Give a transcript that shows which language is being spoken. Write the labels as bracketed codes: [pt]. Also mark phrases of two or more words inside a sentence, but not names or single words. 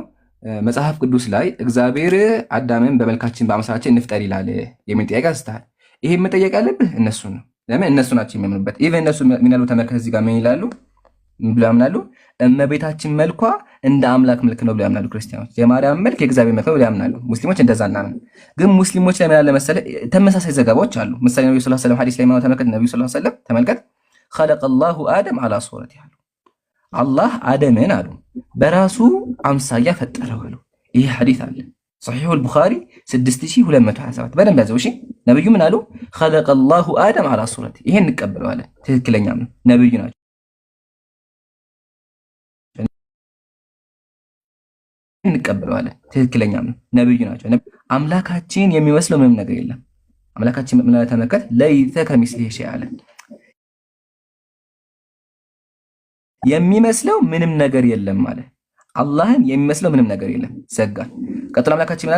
[am] መጽሐፍ ቅዱስ ላይ እግዚአብሔር አዳምን በመልካችን በአምሳላችን እንፍጠር ይላል የሚል ጥያቄ አንስተሃል። ይሄ መጠየቅ ያለብህ እነሱ ነው። ለምን እነሱ ናቸው የሚያምኑበት። ኢቨን እነሱ ምን ያሉ ተመልከት፣ እዚህ ጋር ምን ይላሉ ብሎ ያምናሉ? እመቤታችን መልኳ እንደ አምላክ መልክ ነው ብሎ ያምናሉ ክርስቲያኖች። የማርያም መልክ የእግዚአብሔር መልክ ነው ብሎ ያምናሉ። ሙስሊሞች እንደዛ እናምን። ግን ሙስሊሞች ላይ ምን አለ መሰለህ ተመሳሳይ ዘገባዎች አሉ። ምሳሌ ነብዩ [ar] صلى الله عليه وسلم [am] ሐዲስ ላይ ማው ተመልከት። ነብዩ [ar] صلى الله عليه وسلم [am] ተመልከት [ar] خلق الله آدم على صورته [am] አሉ። አላህ አደምን አሉ በራሱ አምሳያ ፈጠረው አሉ። ይሄ ሐዲስ አለ صحيح البخاري 6227 በደንብ ያዘው። እሺ ነብዩ ምን አሉ? [ar] خلق الله آدم على صورته። [am] ይሄን እንቀበለዋለን። ትክክለኛም ነው። ነብዩ ናቸው እንቀበለዋለን። ትክክለኛም ነው። ነብዩ ናቸው። አምላካችን የሚመስለው ምንም ነገር የለም። አምላካችን ምን አለ ተመልከት፣ [ar] ليس كمثله شيء [am] አለ። የሚመስለው ምንም ነገር የለም አለ። አላህን የሚመስለው ምንም ነገር የለም። ዘጋ። ቀጥሎ አምላካችን ምን አለ?